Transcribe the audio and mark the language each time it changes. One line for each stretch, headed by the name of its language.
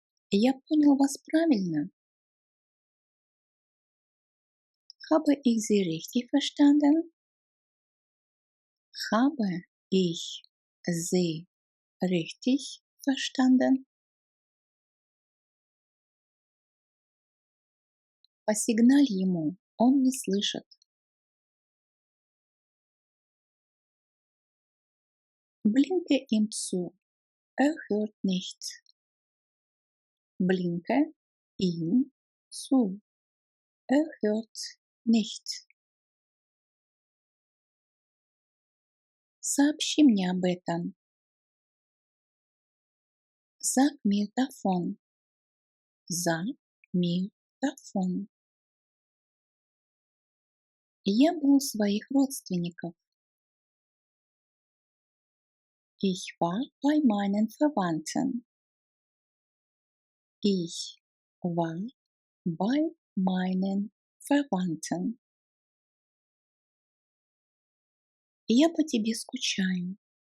Russian: Я понял вас правильно.
German: Habe ich Sie richtig verstanden? Habe ich Sie richtig verstanden?
Russian: Посигналь ему, он не слышит.
German: Blinke ihm zu, hört nicht. Blinke ihm zu, hört nicht.
Russian: Сообщи мне об этом.
German: Sag mir davon. Sag mir davon.
Russian: Я был у своих родственников.
German: Ich war bei meinen Verwandten. Ich war bei meinen Verwandten.
Russian: Я по тебе скучаю.